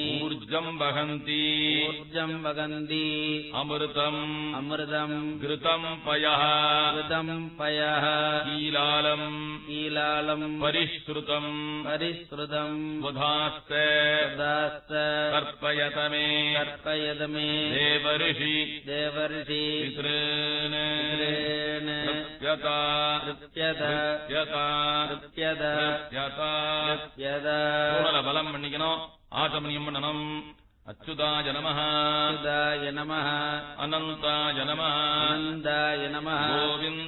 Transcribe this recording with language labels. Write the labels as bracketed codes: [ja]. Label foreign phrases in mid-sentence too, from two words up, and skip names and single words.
[sa] ऊर्जम् वहन्ति अमृतम् घृतम् पयः कीलालम् परिश्रुतम् स्वधास्ते तर्पयत मे देवर्षि पितॄन् [ta] பலம் பண்ணிக்கணும். ஆச்சமனியம் பண்ணணும். [sa] अच्युताय नमः, अच्युताय नमः, अनन्ताय नमः, अनन्ताय नमः,